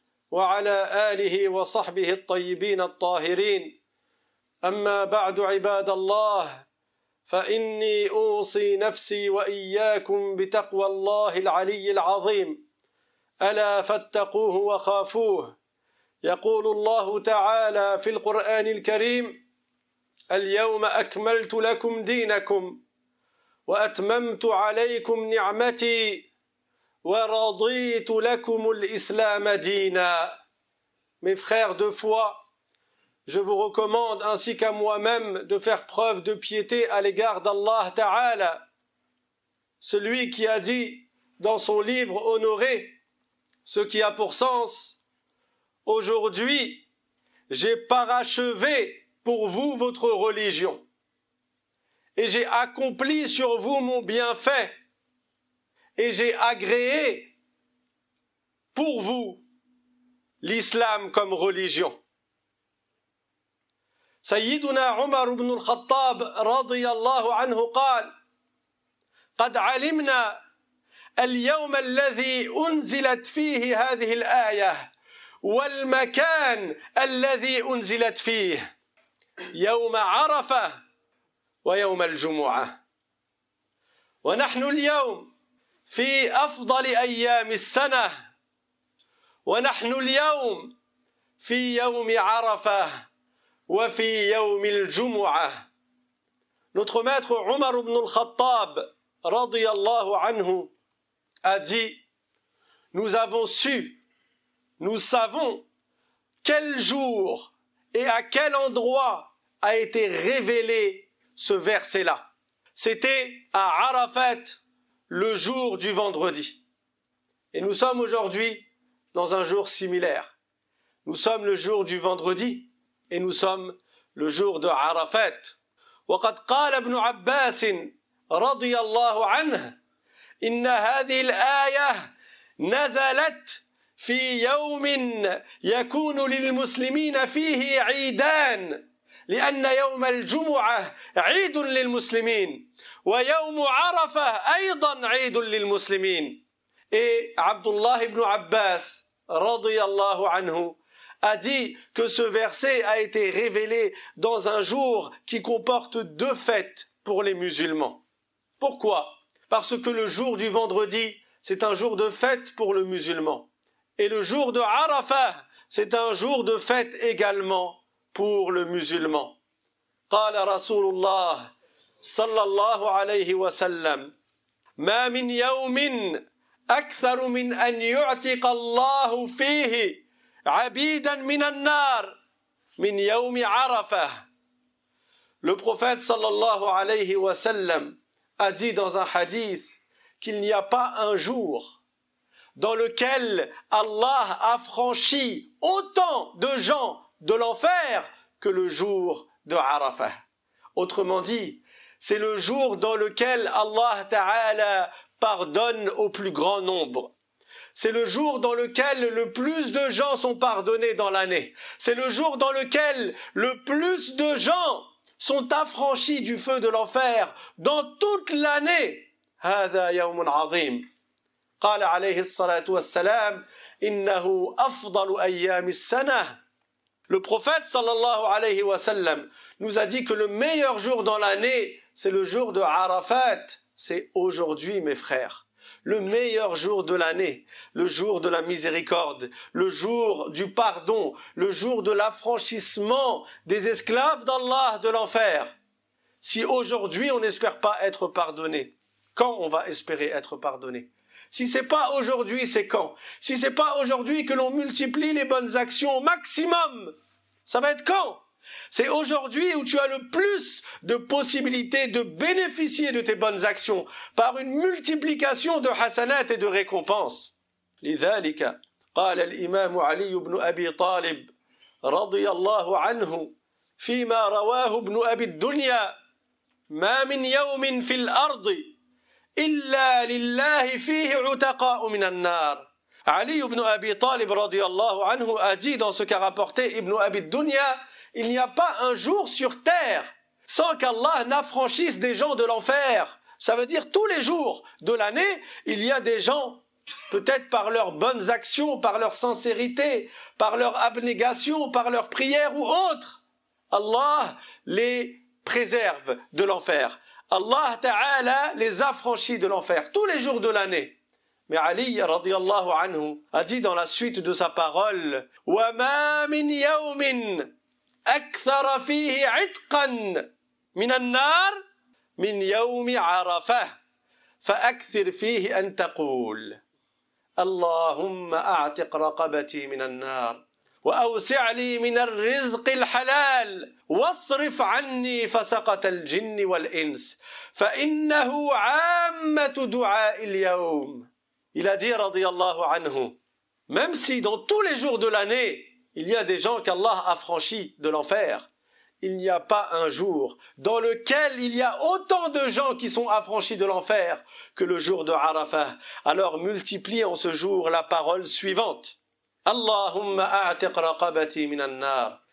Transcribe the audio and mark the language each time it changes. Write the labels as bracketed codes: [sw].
[ar] وعلى آله وصحبه الطيبين الطاهرين أما بعد عباد الله فإني أوصي نفسي وإياكم بتقوى الله العلي العظيم ألا فاتقوه وخافوه يقول الله تعالى في القرآن الكريم اليوم أكملت لكم دينكم وأتممت عليكم نعمتي ورضيت لكم الإسلام دينا. [fr] Mes frères de foi, je vous recommande ainsi qu'à moi-même de faire preuve de piété à l'égard d'Allah Ta'ala, celui qui a dit dans son livre honoré, ce qui a pour sens: aujourd'hui, j'ai parachevé pour vous votre religion et j'ai accompli sur vous mon bienfait et j'ai agréé pour vous l'islam comme religion. [ar] سيدنا عمر بن الخطاب رضي الله عنه قال: قد علمنا اليوم الذي أنزلت فيه هذه الآية والمكان الذي أنزلت فيه يوم عرفة ويوم الجمعة. ونحن اليوم في أفضل أيام السنة، ونحن اليوم في يوم عرفة وفي يوم الجمعة. [fr] Notre maître Omar ibn al-Khattab radiyallahu anhu a dit: nous avons su, nous savons quel jour et à quel endroit a été révélé ce verset-là. C'était à Arafat, le jour du vendredi. Et nous sommes aujourd'hui dans un jour similaire. Nous sommes le jour du vendredi et nous sommes le jour de Arafat. [ar] وقد قال ابن عباس رضي الله عنه إن هذه الآية نزلت في يوم يكون للمسلمين فيه عيدان، لأن يوم الجمعة عيد للمسلمين ويوم عرفة أيضا عيد للمسلمين. [fr] Et Abdullah ibn Abbas radiyallahu anhu a dit que ce verset a été révélé dans un jour qui comporte deux fêtes pour les musulmans. Pourquoi? Parce que le jour du vendredi, c'est un jour de fête pour le musulman. Et le jour de Arafah, c'est un jour de fête également pour le musulman. [ar] قال رسول الله صلى الله عليه وسلم: ما من يوم أكثر من أن يعتق الله فيه عبيدا من النار من يوم عرفة. [fr] Le prophète sallallahu alayhi wa sallam a dit dans un hadith qu'il n'y a pas un jour dans lequel Allah a franchi autant de gens de l'enfer que le jour de Arafah. Autrement dit, c'est le jour dans lequel Allah Ta'ala pardonne au plus grand nombre. C'est le jour dans lequel le plus de gens sont pardonnés dans l'année. C'est le jour dans lequel le plus de gens sont affranchis du feu de l'enfer dans toute l'année. [ar] هذا يوم عظيم. قال عليه الصلاة والسلام إنه أفضل أيام السنة. [fr] Le prophète sallallahu alayhi wa sallam nous a dit que le meilleur jour dans l'année, c'est le jour de Arafat. C'est aujourd'hui, mes frères. Le meilleur jour de l'année, le jour de la miséricorde, le jour du pardon, le jour de l'affranchissement des esclaves d'Allah de l'enfer. Si aujourd'hui on n'espère pas être pardonné, quand on va espérer être pardonné? Si c'est pas aujourd'hui, c'est quand? Si c'est pas aujourd'hui que l'on multiplie les bonnes actions au maximum, ça va être quand? C'est aujourd'hui où tu as le plus de possibilités de bénéficier de tes bonnes actions par une multiplication de hasanat et de récompenses. [ar] لذلك قال الإمام علي بن أبي طالب رضي الله عنه فيما رواه ابن أبي الدنيا: ما من يوم في الأرض إلا لله فيه عتقاء من النار. [fr] Ali ibn Abi Talib radiyallahu anhu a dit dans ce qu'a rapporté Ibn Abi Dunya: il n'y a pas un jour sur terre sans qu'Allah n'affranchisse des gens de l'enfer. Ça veut dire tous les jours de l'année, il y a des gens, peut-être par leurs bonnes actions, par leur sincérité, par leur abnégation, par leur prière ou autre, Allah les préserve de l'enfer. Allah Ta'ala les affranchit de l'enfer tous les jours de l'année. Mais Ali radiyallahu anhu a dit dans la suite de sa parole: [ar] وَمَا مِنْ يَوْمٍ أكثر فيه عتقا من النار من يوم عرفة فأكثر فيه أن تقول اللهم أعتق رقبتي من النار وأوسع لي من الرزق الحلال واصرف عني فسقة الجن والإنس فإنه عامة دعاء اليوم. [fr] Il a dit radiyallahu anhu, même si dans tous les jours de l'année il y a des gens qu'Allah a franchis de l'enfer, il n'y a pas un jour dans lequel il y a autant de gens qui sont affranchis de l'enfer que le jour de Arafah. Alors multiplie en ce jour la parole suivante: [ar] Allahumma a'tiq raqabati minan nar